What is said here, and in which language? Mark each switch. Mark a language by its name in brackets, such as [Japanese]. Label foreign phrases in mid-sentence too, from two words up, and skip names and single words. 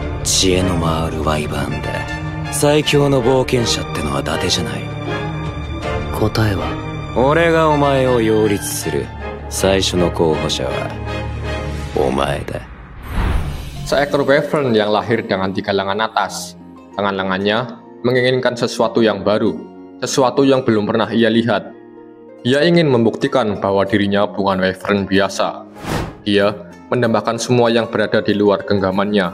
[Japanese] 知恵の回るワイバーンで最強の冒険者ってのは伊達じゃない。答えは俺がお前を擁立する最初の候補者はお前だ。 [Indonesian] Seekor wyvern yang lahir dengan 3 lengan atas. Lengan-lengannya menginginkan sesuatu yang baru, sesuatu yang belum pernah ia lihat. Ia ingin membuktikan bahwa dirinya bukan wyvern biasa. Ia mendambakan semua yang berada di luar genggamannya.